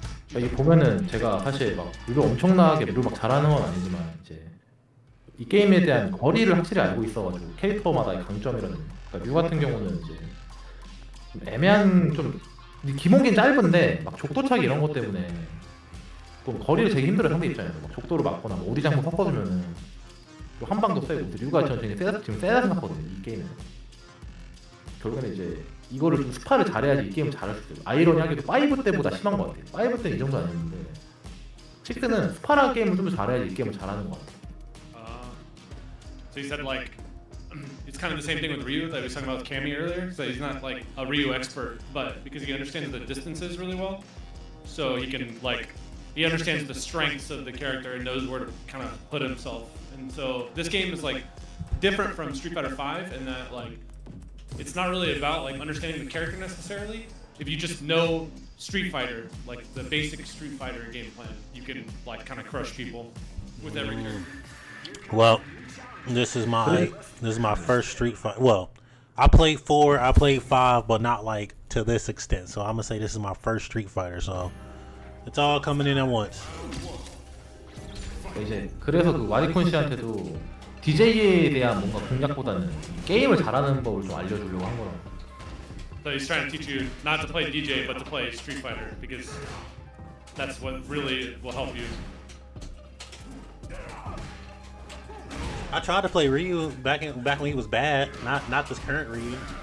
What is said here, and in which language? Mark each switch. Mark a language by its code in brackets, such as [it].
[ko] 이게 보면은 제가 사실 막 룰을 엄청나게 룰 막 잘하는 건 아니지만 이제 이 게임에 대한 거리를 확실히 알고 있어가지고 캐릭터마다의 강점이라든지 그러니까 류 같은 경우는 이제 좀 애매한 좀 기본기는 짧은데 막 족도차기 이런 것 때문에 좀 거리를 재기 힘들어 상대 입장에서 막 족도를 맞거나 뭐 오리 장군 섞어주면은 한 방도 세고 류가 전쟁이 지금 세다 생각하거든요 이 게임은. 결국에는 이제 이거를 좀 스파를 잘해야지 이 게임을 잘할 수 있어요. 아이러니하게도 5 때보다 심한 것 같아요. 5 때는 이 정도 아니었는데 6는 스파라 게임을 좀 더 잘해야지 이 게임을 잘하는 것 같아요. [en] So you said like it's kind of the same thing with Ryu that we were talking about with Cammy earlier. So he's not like a Ryu expert, but because he understands the distances really well, so he can like he understands the strengths of the character and knows where to kind of put himself. And so this game is like different from Street Fighter V in that like it's not really about like understanding the character necessarily. If you just know Street Fighter, like the basic Street Fighter game plan, you can like kind of crush people with every character. Well, this is my first Street Fighter. Well, I played 4, I played 5, but not like to this extent. So I'm gonna say this is my first Street Fighter. So it's all coming in at once. [ko] 이제 그래서 그 와디콘 씨한테도 DJ에 대한 뭔가 공략보다는 게임을 잘하는 법을 좀 알려주려고 한 거라고. [en] So he's trying to teach you not to play DJ, but to play Street Fighter because that's what really will help you. I tried to play Ryu back when he was bad, not this current Ryu.